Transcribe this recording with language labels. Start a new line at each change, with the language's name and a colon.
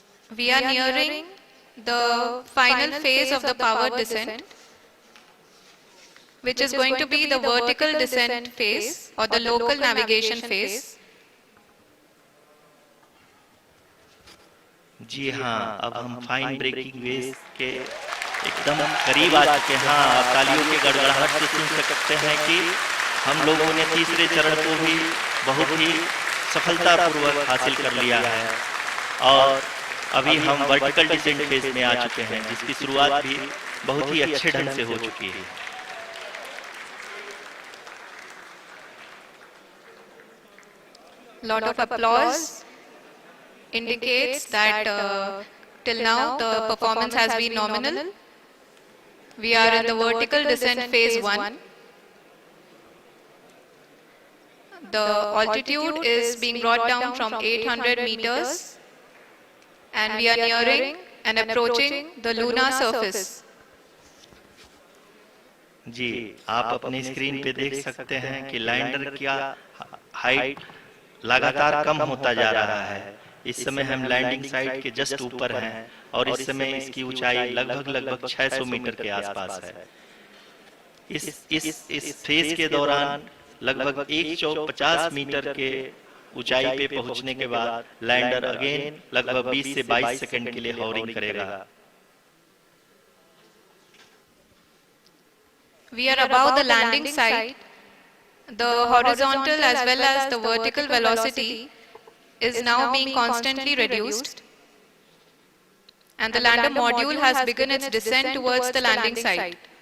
English: We are nearing the final phase of the power descent. which is going to be the vertical descent phase or the local navigation phase.
Hindi: जी हाँ, अब हम fine breaking waves के एकदम करीब आ चुके हैं। हाँ, तालियों के गड़गड़ाहट से सुन सकते हैं कि हम लोगों ने तीसरे चरण को भी बहुत ही सफलतापूर्वक हासिल कर लिया है और अभी हम वर्टिकल डिसेंट फेज में आ चुके हैं, जिसकी शुरुआत भी बहुत ही अच्छे ढंग से हो चुकी है।
English: Lot of applause indicates that till now the performance has been nominal. We are in the vertical descent phase 1. The altitude is being brought down from 800 meters and we are nearing and approaching the lunar surface.
Hindi: जी, आप अपनी screen पे देख सकते हैं कि lander का height लगातार कम होता जा रहा है। इस समय हम लैंडिंग साइट के जस्ट ऊपर हैं और इस समय इसकी ऊंचाई लगभग 600 मीटर के आसपास है। इस फेज के दौरान लगभग 150 मीटर के ऊंचाई पे पहुंचने के बाद लैंडर अगेन लगभग 20 से 22 सेकंड के लिए हॉवरिंग करेगा।
English: We are above the landing site. The horizontal as well as the vertical velocity is now being constantly reduced and the lander module has begun its descent towards the landing site.